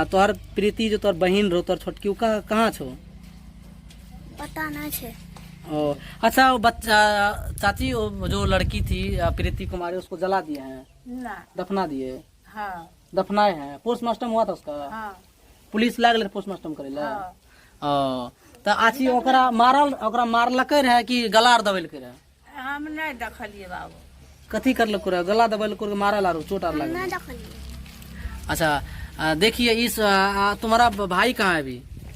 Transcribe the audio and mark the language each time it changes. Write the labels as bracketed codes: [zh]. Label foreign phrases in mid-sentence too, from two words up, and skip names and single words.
[anp] तो हर प्रीति जो तोर बहन रो तोर छोटकी कहाँ छो? पता नहीं छे। [hi] ओ, अच्छा, वो बच्चा चाची वो जो लड़की थी प्रीति कुमारी उसको जला दिए हैं? ना। दफना दिए? हाँ। दफनाए हैं। पोस्टमार्टम हुआ था उसका? हाँ। [anp] पुलिस लाग ले पोस्टमार्टम करे ला? [hi] हाँ। [anp] तो आची ओकरा मारलकै रहे कि गला दबेलकै रहे? हम नहीं देखलिए बाबू। कथी करलकै रहे? गला दबेलकै मारल आरो चोट आर लागल? नहीं देखलिए। [hi] अच्छा, देखिए इस तुम्हारा भाई कहाँ है अभी?